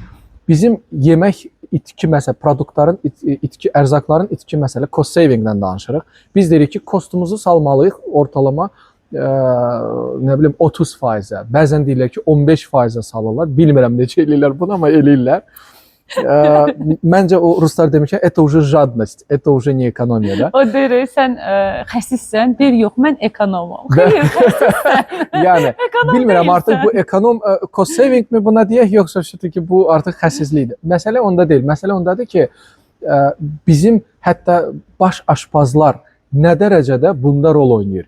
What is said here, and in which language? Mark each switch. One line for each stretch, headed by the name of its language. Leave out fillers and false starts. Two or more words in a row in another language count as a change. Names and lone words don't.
Azerbaijani: Bizim yemək itki məsələ, produktların itki, ərzaqların itki məsələ
English: cost savingdən
Azerbaijani: danışırıq. Biz deyirik ki, kostumuzu salmalıyıq ortalama 30%-ə. Bəzən deyirlər ki, 15%-ə salırlar. Bilmirəm necə eləyirlər bunu, amma eləyirlər. Məncə o ruslar demişlər,
Russian: это уже жадность, это уже не экономия da.
Azerbaijani: O deyir, sən xəsissən, deyir, yox, mən ekonomam. Xeyr, xəsissən. Yəni Ekonom bilmirəm deyilsən. artıq bu ekonom
English: cost saving
Azerbaijani: mi buna deyək, yoxsa ki bu artıq xəsislikdir. Məsələ onda deyil. Məsələ ondadır ki, bizim hətta baş aşpazlar nə dərəcədə bunda rol oynayır.